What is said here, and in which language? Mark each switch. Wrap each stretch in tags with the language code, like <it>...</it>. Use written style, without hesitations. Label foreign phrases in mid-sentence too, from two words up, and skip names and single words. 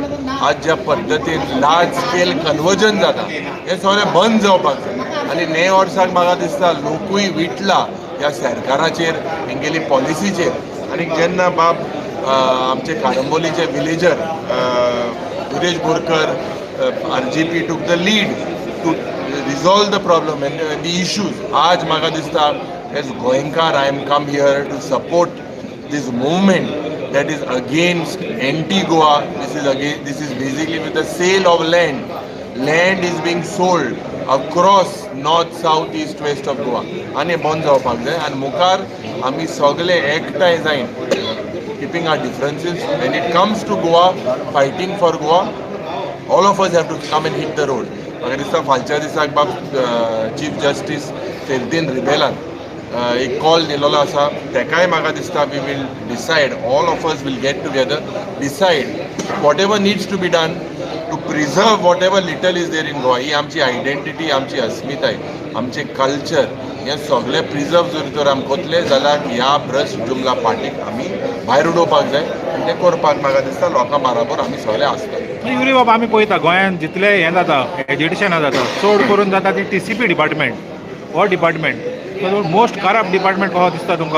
<kok>आज ज्या पद्दतीन</kok> <en>large scale conversion</en> <kok>जाता हें सगळें बंद जावपाक जाय आनी नवे वर्साक म्हाका दिसता लोकूय विटला ह्या सरकाराचेर, तेंगेली पॉलिसीचेर. आनी जेन्ना बाब आमचे काळंबोलीचे विलेजर</kok> <en>सुरेश बोरकर, RGP took the lead to resolve the problem and the issues.</en> <kok>आज म्हाका दिसता</kok> <en>as गोंयकार I am come here to support this movement that is against anti-Goa. This is basically with the sale of land. Land is being sold across north, south, east, west of Goa.</en> <kok>आनी बंद जावपाक जाय आनी मुखार आमी सगळे एकठांय जायन</kok> <en>keeping our differences when it comes to Goa, fighting for Goa, all of us have to come and hit the road.</en> <kok>म्हाका दिसता फालच्या दिसाक बाब चीफ जस्टीस फेर्दीन रिबेलान एक कॉल दिलेलो आसा, तेकाय म्हाका दिसता</kok> <en>we will decide, all of us will get together, decide whatever needs to be done to preserve whatever little is there in Goa.</en> <kok>ही आमची आयडेंटिटी, आमची अस्मिताय, आमचे कल्चर हे सगळे प्रिझर्व जर तर आमी कोतले जाल्यार ह्या भ्रश्ट जुमला पार्टीक आमी भायर उडोवपाक जाय आनी तें करपाक म्हाका दिसता लोकां बरोबर आमी सगळे आसता. युरी बाब, आमी पळयता गोंयांत जितले हें जाता, एज्युकेशनां जाता, चड करून जाता ती TCP डिपार्टमेंट, हो डिपार्टमेंट</kok> <en>most corrupt department</en> <kok>कसो दिसता तुमकां?</kok>